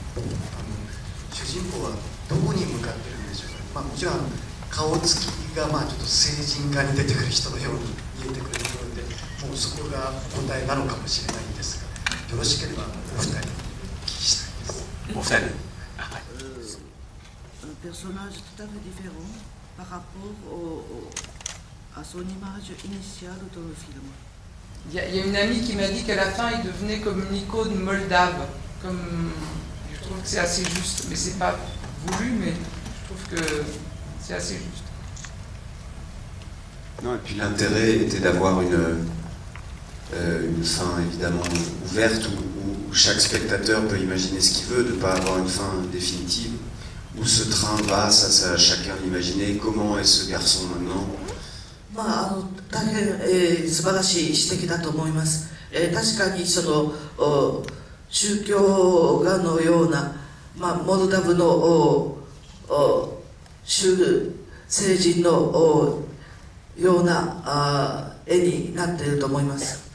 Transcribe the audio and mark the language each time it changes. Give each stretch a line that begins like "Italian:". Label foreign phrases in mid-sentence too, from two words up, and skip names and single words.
Japanese: 主人公はどこに向かっているんでしょうか。もちろん顔つきがちょっと成人画に出てくる人のように見えてくるところで、もうそこが答えなのかもしれないんですが、よろしければお二人にお聞きしたいです。お二人に。
French: Un personnage tout à fait différent par rapport à son image initiale dans le film. Il y a une amie qui m'a dit qu'à la fin il devenait comme une icône moldave. Je trouve que c'est assez juste, mais c'est pas voulu, mais je trouve que c'est assez juste. Non, et puis l'intérêt était d'avoir une fin évidemment ouverte où chaque spectateur peut imaginer ce qu'il veut, de ne pas avoir une fin définitive. Où ce train va, ça chacun l'imaginer. Comment est ce garçon maintenant?
Japanese: 大変、素晴らしい指摘だと思います。確かに宗教画のような、モルダブの聖人のような絵になっていると思います。